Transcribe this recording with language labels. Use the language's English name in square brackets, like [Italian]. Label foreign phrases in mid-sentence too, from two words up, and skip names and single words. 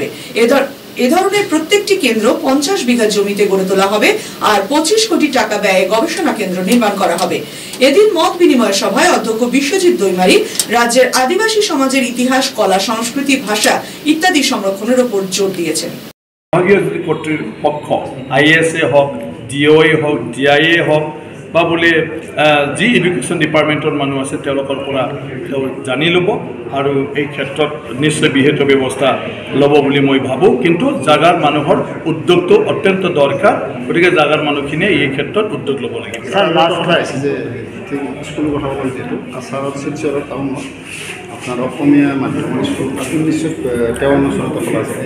[Bangla] এ ধরনের প্রত্যেকটি কেন্দ্র 50 বিঘা জমিতে গড়ে তোলা হবে আর 25 কোটি টাকা ব্যয়ে গবেষণা কেন্দ্র নির্মাণ করা হবে। এদিন মত বিনিময় সভায় অধ্যক্ষ বিশ্বজিৎ দৈমারি রাজ্যের আদিবাসী সমাজের ইতিহাস, কলা, সংস্কৃতি, ভাষা ইত্যাদি সংরক্ষণের উপর জোর দিয়েছেন। [Assamese] কর্তৃপক্ষ ISA হোক, DOA হোক, DIA হোক বা বোলে যি [English] education department [Assamese] মানুহ আছে তেওঁলোকৰ পৰা জানি ল'ব আৰু এই ক্ষেত্ৰত নিশ্চয় বিহিত ব্যৱস্থা ল'ব বুলি মই ভাবোঁ। কিন্তু জাগাৰ মানুহৰ উদ্যোগটো অত্যন্ত দৰকাৰ, গতিকে জাগাৰ মানুহখিনিয়ে এই ক্ষেত্ৰত উদ্যোগ ল'ব লাগিব। স্কুলৰ কথা ক'লে যিহেতু কাছাৰত শিলচৰৰ টাউনত আপনার অসমীয়া মাধ্যমৰ স্কুল 1953 চনত খোলা আছে।